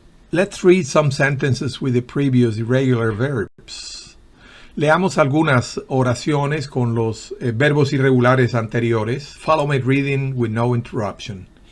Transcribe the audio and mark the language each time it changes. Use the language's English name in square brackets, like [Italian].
[English] Let's read some sentences with the previous irregular verbs. [Spanish] Leamos algunas oraciones con los verbos irregulares anteriores. [English] Follow my reading with no interruption.